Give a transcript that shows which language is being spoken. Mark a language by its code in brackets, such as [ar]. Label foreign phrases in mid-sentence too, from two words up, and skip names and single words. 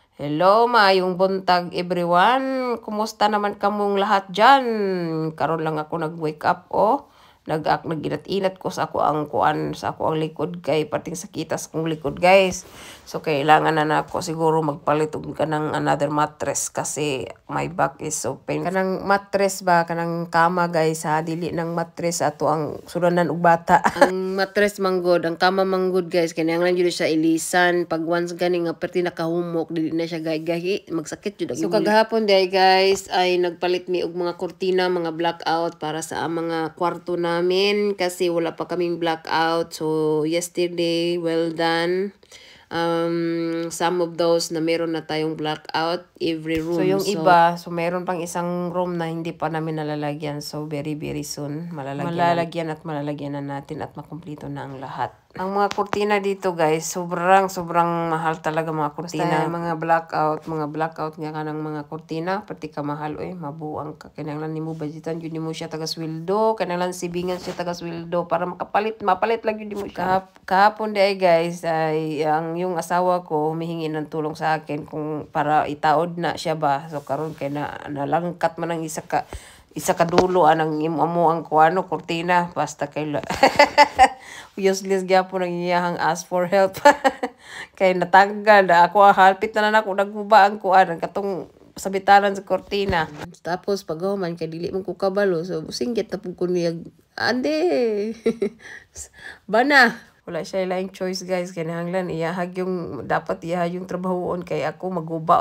[ceb] Hello, maayong buntag everyone. Kumusta naman kamong lahat dyan? Karon lang ako nag-wake up, oh. Nag-inat-inat ko sa ako ang kuan, sa ako ang likod kay pating sakitas kong likod, guys. So kailangan na ako siguro magpalit og kanang [en] another mattress [ceb] kasi [en] my back is so painful. [ceb] Kanang mattress ba, kanang kama, guys, ha, dili nang mattress ato ang sulanan og bata. Ang mattress manggod, ang kama manggod, guys, kinahanglan jud siya ilisan pag once gani nga perti nakahumok, dili na siya gahi magsakit jud. So kagahapon day, guys, ay nagpalit mi og mga kurtina, mga blackout para sa [tl] mga kwarto namin kasi wala pa kaming [ceb] blackout. [en] So yesterday, well done. Some of those [tl] na meron na tayong [en] blackout every room. [tl] So yung iba, so meron pang isang room na hindi pa namin nalalagyan. So very soon malalagyan na natin at makumpleto na ang lahat. Ang mga kurtina dito, guys, sobrang mahal talaga mga kurtina. [ceb] Basta mga blackout nga kanang mga kurtina, pati ka mahal, mabuang ka. Kinahanglan nimo budgetan yun mo siya taga sweldo, kinahanglan sibingan siya taga sweldo para mapalit lang yun mo siya. [tl] Kahapon day, guys, ay yung asawa ko humihingi ng tulong sa akin kung para itaod na siya ba. [ceb] So karon kay nalangkat man ang isa ka dulo anang imo ang kuano kurtina basta kay useless gyapon ang iyahang [en] ask for help. [ceb] Kay natanggal na ako, halpit na ako nagbuba ang kuan katong sabitanan sa kurtina. Tapos paghuman kay dili man ko kabalo, so singgit na pud ko niya ande. Bana wala siya laing choice, guys. Kinahanglan iyahag yung dapat yung trabahoon kay ako maguba.